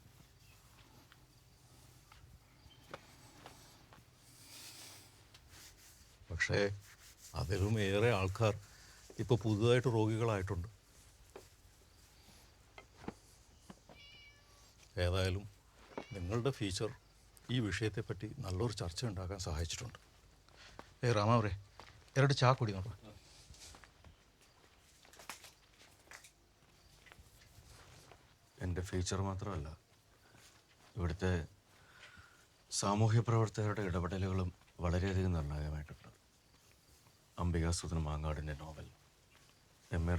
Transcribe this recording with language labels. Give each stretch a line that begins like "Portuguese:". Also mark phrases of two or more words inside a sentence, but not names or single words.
Malayalam: പക്ഷേ അതിലും ഏറെ ആൾക്കാർ ഇപ്പോൾ പുതുതായിട്ട് രോഗികളായിട്ടുണ്ട്. ഏതായാലും നിങ്ങളുടെ ഫീച്ചർ ഈ വിഷയത്തെപ്പറ്റി നല്ലൊരു ചർച്ച ഉണ്ടാക്കാൻ സഹായിച്ചിട്ടുണ്ട്.
Kannada: ರಾಮವ್ರೆ 2 ಚಹಾ ಕುಡಿ ನೋಡುವ.
Malayalam: എൻ്റെ ഫീച്ചർ മാത്രമല്ല, ഇവിടുത്തെ സാമൂഹ്യ പ്രവർത്തകരുടെ ഇടപെടലുകളും വളരെയധികം നിർണായകമായിട്ടുണ്ട്. അംബികാസുധൻ മാങ്ങാടിൻ്റെ നോവൽ, M.A.